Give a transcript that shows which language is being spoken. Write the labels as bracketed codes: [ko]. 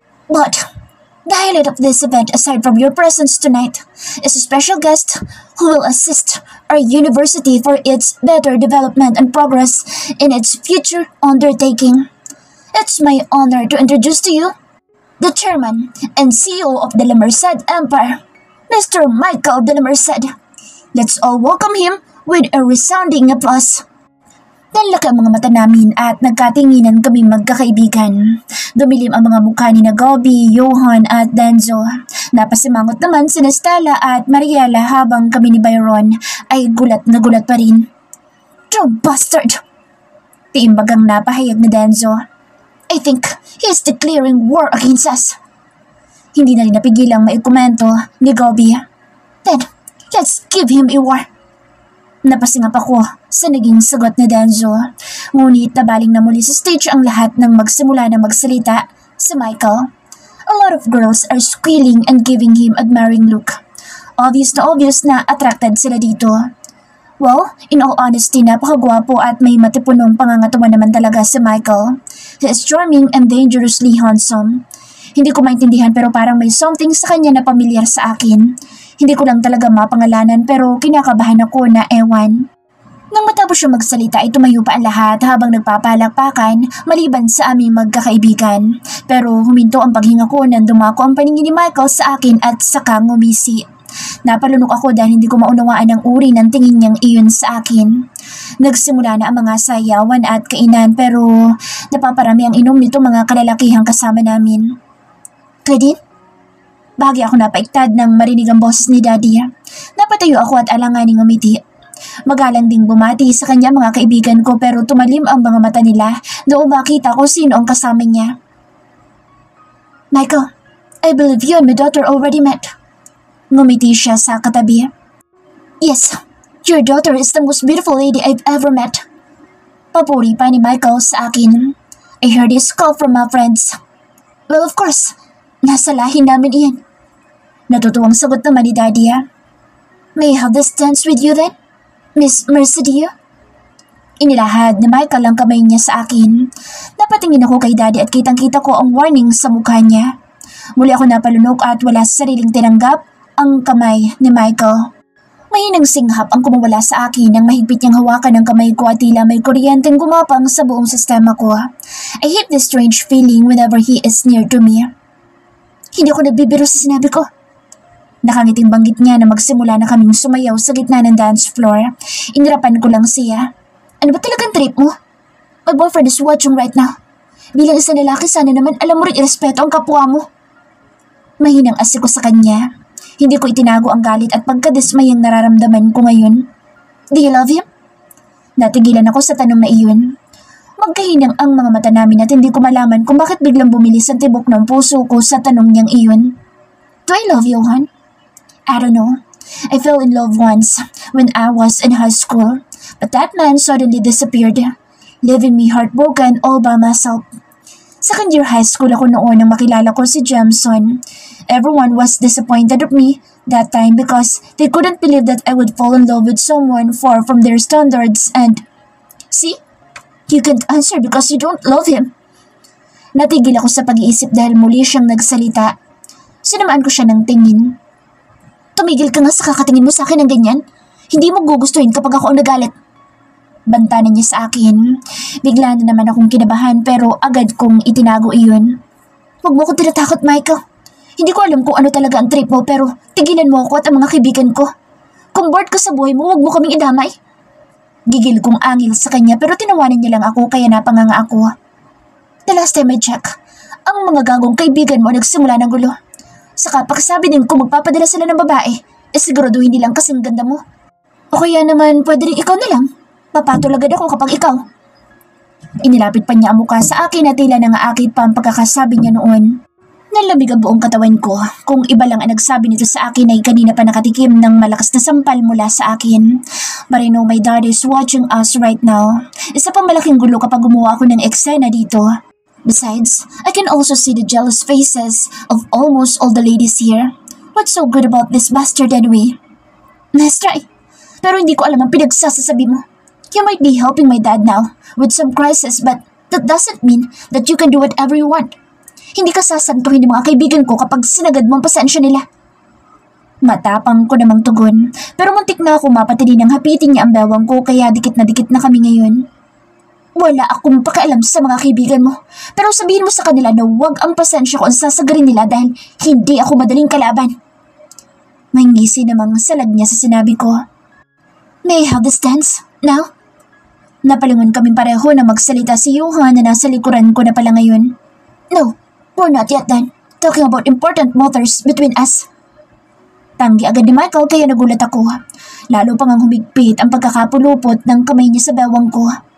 [en] But the highlight of this event, aside from your presence tonight, is a special guest who will assist our university for its better development and progress in its future undertaking. It's my honor to introduce to you the Chairman and CEO of the La Merced Empire, Mr. Michael de la Merced. Let's all welcome him with a resounding applause. [tl] Nanlaki ang mga mata namin at nagkatinginan kaming magkakaibigan. Dumilim ang mga mukha ni Gobi, Johan at Denzo. Napasimangot naman si Stella at Mariela habang kami ni Byron ay gulat na gulat pa rin. [en] "Dumb bastard!" [tl] Tiimbagang napahayag ni Denzo. [en] "I think he is declaring war against us." [tl] Hindi na rin napigilang maikomento ni Gobi. [en] "Then, let's give him a war." [tl] Napasingap ako sa naging sagot ni Denzo. Ngunit nabaling na muli sa stage ang lahat nang magsimula na magsalita si Michael. [en] A lot of girls are squealing and giving him admiring look. [tl] Obvious na attracted sila dito. [en] Well, in all honesty, [tl] napakagwapo at may matipunong pangangatawan naman talaga si Michael. [en] He is charming and dangerously handsome. [tl] Hindi ko maintindihan pero parang may something sa kanya na pamilyar sa akin. Hindi ko lang talaga mapangalanan pero kinakabahan ako na ewan. Nang matapos siya magsalita ay tumayo pa ang lahat habang nagpapalakpakan maliban sa aming magkakaibigan. Pero huminto ang paghinga ko nang dumako ang paningin ni Michael sa akin at saka ngumisi. Napalunok ako dahil hindi ko maunawaan ang uri ng tingin niyang iyon sa akin. Nagsimula na ang mga sayawan at kainan pero napaparami ang inom nito mga kalalakihang kasama namin. "Claudine?" Bahagi ako napaiktad nang marinig ang boses ni Daddy. Napatayo ako at alanganing umiti. Magalang ding bumati sa kanya mga kaibigan ko pero tumalim ang mga mata nila noong makita ko sino ang kasama niya. [en] "Michael, I believe you and my daughter already met." [tl] Ngumiti siya sa katabi. [en] "Yes, your daughter is the most beautiful lady I've ever met." [tl] Papuri pa ni Michael sa akin. [en] I heard this call from my friends. "Well, of course, [tl] nasa lahi namin iyan." Natutuwang sagot naman ni Daddy. [en] "May I have this dance with you then, Miss Mercedio?" [tl] Inilahad ni Michael ang kamay niya sa akin. Napatingin ako kay Daddy at kitang-kita ko ang warning sa mukha niya. Muli ako napalunok at wala sa sariling tinanggap ang kamay ni Michael. Mahinang singhap ang kumawala sa akin nang mahigpit niyang hawakan ng kamay ko at tila may kuryenteng gumapang sa buong sistema ko. [en] I hate this strange feeling whenever he is near to me. [tl] Hindi ako nagbibiro sa sinabi ko. Nakangiting banggit niya na magsimula na kaming sumayaw sa gitna ng dance floor. Inirapan ko lang siya. "Ano ba talagang trip mo? [en] My boyfriend is watching right now. [tl] Bilang isang lalaki, sana naman alam mo rin irespeto ang kapwa mo." Mahinang asik ko sa kanya. Hindi ko itinago ang galit at pagkadismayang nararamdaman ko ngayon. [en] "Do you love him?" [tl] Natigilan ako sa tanong na iyon. Magkahinang ang mga mata namin at hindi ko malaman kung bakit biglang bumilis ang tibok ng puso ko sa tanong niyang iyon. [en] "Do I love you, hon?" I don't know. I fell in love once when I was in high school, but that man suddenly disappeared, leaving me heartbroken all by myself. [tl] Second year high school ako noon nang makilala ko si Jamson. [en] Everyone was disappointed of me that time because they couldn't believe that I would fall in love with someone far from their standards and... See? You can't answer because you don't love him. [tl] Natigil ako sa pag-iisip dahil muli siyang nagsalita. Sinamaan ko siya ng tingin. Tumigil ka nga sa kakatingin mo sa akin ng ganyan. Hindi mo gugustuhin kapag ako ang nagalit. Banta na niya sa akin. Bigla na naman akong kinabahan pero agad kong itinago iyon. Huwag mo ko tinatakot, Michael. Hindi ko alam kung ano talaga ang trip mo pero tigilan mo ako at ang mga kaibigan ko. Kung bored ka sa buhay mo, huwag mo kaming idamay. Gigil kong angil sa kanya pero tinawanan niya lang ako kaya napanganga ako. [en] The last time I check, [tl] ang mga gagong kaibigan mo nagsimula ng gulo. Saka pagsabi din kung magpapadala sila ng babae, siguraduhin nilang kasing ganda mo. O kaya naman pwede rin ikaw na lang. Papatol agad ako kapag ikaw. Inilapit pa niya ang mukha sa akin at tila nangaakit pa ang pagkakasabi niya noon. Nalamig ang buong katawan ko. Kung iba lang ang nagsabi nito sa akin ay kanina pa nakatikim ng malakas na sampal mula sa akin. [en] But I know my dad is watching us right now. [tl] Isa pang malaking gulo kapag gumawa ako ng eksena dito. [en] Besides, I can also see the jealous faces of almost all the ladies here. What's so good about this bastard anyway? Let's try. [tl] Pero hindi ko alam ang pinagsasasabi mo. [en] You might be helping my dad now with some crisis but that doesn't mean that you can do whatever you want. [tl] Hindi ka sasantuhin ng mga kaibigan ko kapag sinagad mo ang pasensya nila. Matapang ko namang tugon pero muntik na ako mapatili ng hapitin niya ang bewang ko kaya dikit na kami ngayon. Wala akong pakialam sa mga kaibigan mo pero sabihin mo sa kanila na huwag ang pasensya ko ang sasagarin nila dahil hindi ako madaling kalaban. May ngisi namang salag niya sa sinabi ko. [en] May I have this dance now? [tl] Napalingon kaming pareho na magsalita si Johan na nasa likuran ko na pala ngayon. [en] No, we're not yet done. Talking about important matters between us. [tl] Tanggi agad ni Michael kaya nagulat ako. Lalo pang ang humigpit ang pagkakapulupot ng kamay niya sa bewang ko.